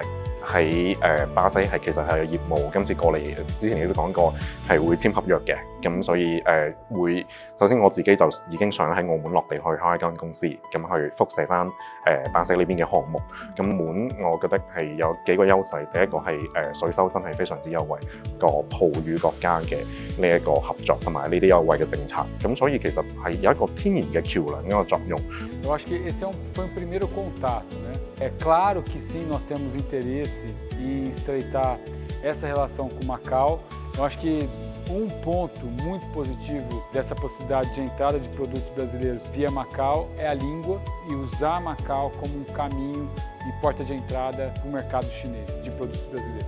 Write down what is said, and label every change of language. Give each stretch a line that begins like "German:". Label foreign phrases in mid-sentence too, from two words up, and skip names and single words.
Cantonese: 喺巴西係其實係有業務，今次過嚟之前亦都講過係會簽合約嘅，咁所以會首先我自己就已經想喺澳門落地去開一間公司，咁去輻射翻巴西呢邊嘅項目。咁門我覺得係有幾個優勢，第一個係稅收真係非常之優惠，個葡語國家嘅呢一個合作同埋呢啲優惠嘅政策，咁所以其實係有一個天然嘅橋梁一個作用。
Portuguese: Eu acho que esse foi primeiro contato, né? É claro que sim, nós temos interesse em estreitar essa relação com Macau. Eu acho que ponto muito positivo dessa possibilidade de entrada de produtos brasileiros via Macau é a língua e usar Macau como um caminho e porta de entrada para o mercado chinês de produtos brasileiros.